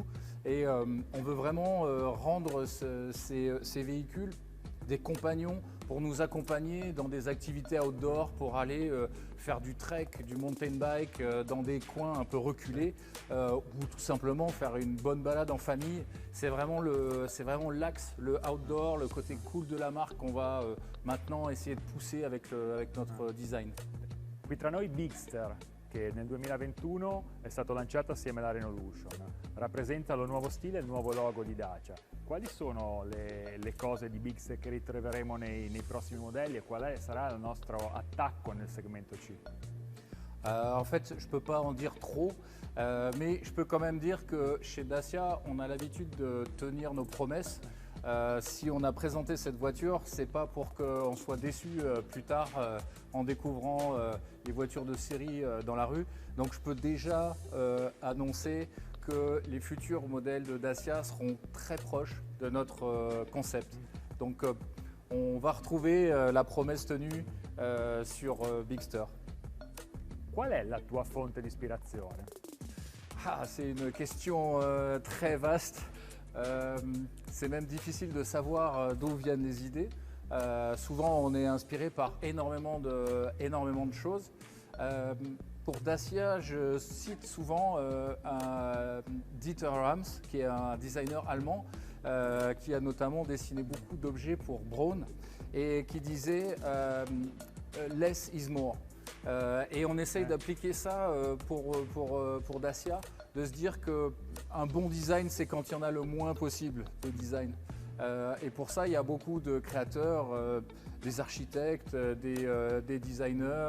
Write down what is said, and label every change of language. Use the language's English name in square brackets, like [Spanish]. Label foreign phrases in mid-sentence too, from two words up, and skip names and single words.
[French] Et on veut vraiment rendre ces véhicules des compagnons pour nous accompagner dans des activités outdoor, pour aller faire du trek, du [English] mountain bike [French] dans des coins un peu reculés ou tout simplement faire une bonne balade en famille. C'est vraiment l'axe, le outdoor, le côté cool de la marque qu'on va maintenant essayer de pousser avec notre design. [Italian] Qui tra noi Bigster, che nel 2021 è stato lanciato assieme alla Renaulution, rappresenta lo nuovo stile e il nuovo logo di Dacia. Quali sono le cose di Bigster che ritroveremo nei prossimi modelli e qual sarà il nostro attacco nel segmento C? [French] En fait, je ne peux pas en dire trop, mais je peux quand même dire que chez Dacia, on a l'habitude de tenir nos promesses. Si on a présenté cette voiture, c'est pas pour qu'on soit déçu plus tard en découvrant les voitures de série dans la rue. Donc je peux déjà annoncer que les futurs modèles de Dacia seront très proches de notre concept. Donc on va retrouver la promesse tenue sur Bigster. [Italian] Qual è la tua fonte di ispirazione? [French] C'est une question très vaste. C'est même difficile de savoir d'où viennent les idées. Souvent, on est inspiré par énormément de choses. Pour Dacia, je cite souvent Dieter Rams, qui est un designer allemand, qui a notamment dessiné beaucoup d'objets pour Braun et qui disait [English] Less is more. [French] Et on essaye d'appliquer ça pour Dacia, de se dire qu'un bon design, c'est quand il y en a le moins possible de design. Et pour ça, il y a beaucoup de créateurs, des architectes, des designers.